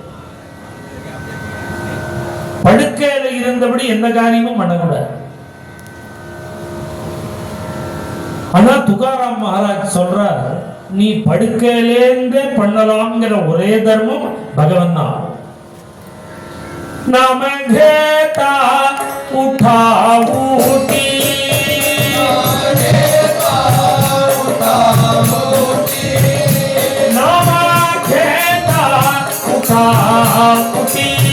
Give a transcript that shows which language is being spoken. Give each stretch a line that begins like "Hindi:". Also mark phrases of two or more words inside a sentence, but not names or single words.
Tamil: படுக்கையில இருந்தபடி எந்த காரியமும் பண்ணக்கூடாது. ஆனா துகாராம் மகாராஜ் சொல்றார், நீ படுக்கையிலேருந்தே பண்ணலாம்ங்கிற ஒரே தர்மம் பகவன் தான்.
Marathi: नाम घेता उठा ऊटी नाम घेता उठा ऊटी